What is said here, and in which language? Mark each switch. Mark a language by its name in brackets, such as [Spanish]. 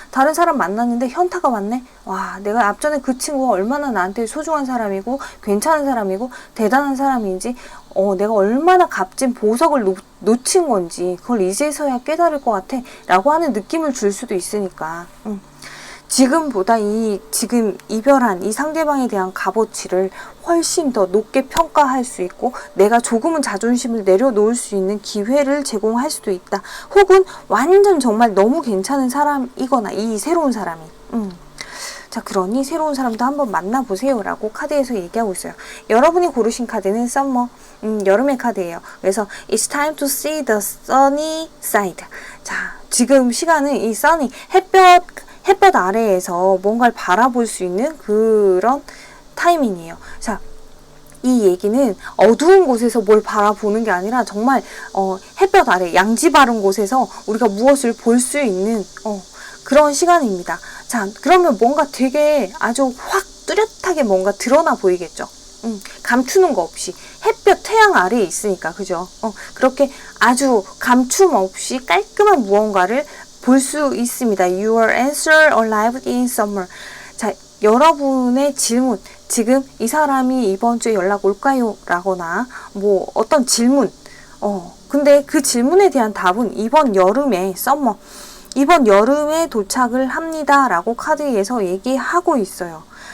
[Korean] 다른 사람 만났는데 현타가 왔네? 와, 내가 앞전에 그 친구가 얼마나 나한테 소중한 사람이고 괜찮은 사람이고 대단한 사람인지 내가 얼마나 값진 보석을 놓친 건지 그걸 이제서야 깨달을 것 같아 라고 하는 느낌을 줄 수도 있으니까 지금보다 지금 이별한 이 상대방에 대한 값어치를 훨씬 더 높게 평가할 수 있고 내가 조금은 자존심을 내려놓을 수 있는 기회를 제공할 수도 있다. 혹은 완전 정말 너무 괜찮은 사람이거나 이 새로운 사람이 자, 그러니 새로운 사람도 한번 만나보세요 라고 카드에서 얘기하고 있어요. 여러분이 고르신 카드는 summer, 여름의 카드예요. 그래서 [English] it's time to see the sunny side. [Korean] 자, 지금 시간은 이 sunny, 햇볕 아래에서 뭔가를 바라볼 수 있는 그런 타이밍이에요. 자, 이 얘기는 어두운 곳에서 뭘 바라보는 게 아니라 정말 햇볕 아래 양지 바른 곳에서 우리가 무엇을 볼 수 있는 그런 시간입니다. 자, 그러면 뭔가 되게 아주 확 뚜렷하게 뭔가 드러나 보이겠죠. 감추는 거 없이 햇볕 태양 아래에 있으니까, 그죠? 그렇게 아주 감춤 없이 깔끔한 무언가를 볼 수 있습니다. [English] Your answer arrived in summer. [Korean] 자, 여러분의 질문, 지금 이 사람이 이번 주에 연락 올까요? 라거나 뭐 어떤 질문, 근데 그 질문에 대한 답은 이번 여름에 summer, 이번 여름에 도착을 합니다 라고 카드에서 얘기하고 있어요.